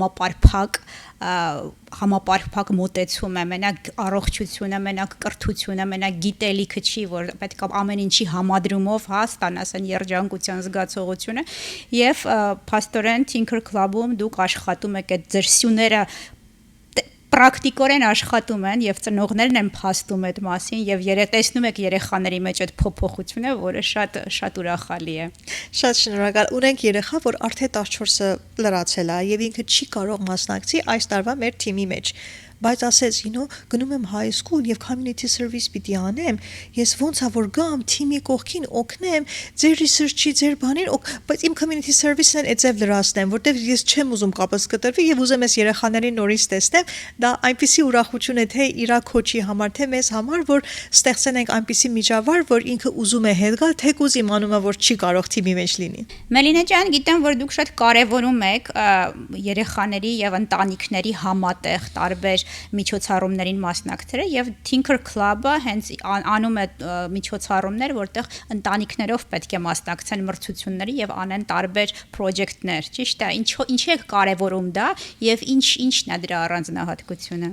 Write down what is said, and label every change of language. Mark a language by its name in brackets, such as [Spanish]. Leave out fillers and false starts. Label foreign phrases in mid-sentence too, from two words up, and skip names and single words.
[Armenian] համապարփակ մոտեցում է, մենակ առողջությունը, մենակ կրթությունը, մենակ գիտելիքը չի, որ պետք է ամեն ինչի համադրումով ստանաս այն երջանկության զգացողությունը, եւ փաստորեն Thinker Club-ում դուք աշխատում եք այդ ձեր սյուները պրակտիկորեն աշխատում են եւ ծնողներն են փաստում այդ մասին եւ տեսնում եք երեխաների մեջ այդ փոփոխությունը, որը շատ ուրախալի է։ Շատ շնորհակալ։ Ունենք երեխա, որ արդեն 14-ը լրացել է եւ ինքը չի կարող մասնակցի այս տարվա մեր թիմի մեջ, բայց ասեց, գնում եմ [English] high school [Armenian] եւ [English] community service [Armenian] պիտի անեմ, ես ոնց է որ գամ թիմի կողքին օգնեմ, ձեր research-ի, ձեր բանին, բայց իմ [English] community service- [Armenian] ն այդպես լրացնեմ, որտեվ ես չեմ ուզում կապս կտրվի եւ ուզում ես երեխաներին նորից տեսնեմ, դա այնպիսի ուրախություն է թե իրա քոչի համար, թե մեզ համար, որ ստեղծենք այնպիսի միջավայր, որ ինքը ուզում է հետ գալ, թեկուզ իմանում է, որ չի կարող թիմի մեջ լինի։ Մելինա ջան, գիտեմ, որ դուք շատ կարևորում եք երեխաների եւ ընտանիքների համատեղ տարբեր միջոցառումներին մասնակցելը եւ Tinker Club-ը հենց անում է միջոցառումներ, որտեղ ընտանիքներով պետք է մասնակցեն մրցությունների եւ անեն տարբեր պրոջեկտներ, ճիշտ է։ Ինչի է կարևորում դա եւ ինչն է դրա առանձնահատկությունը։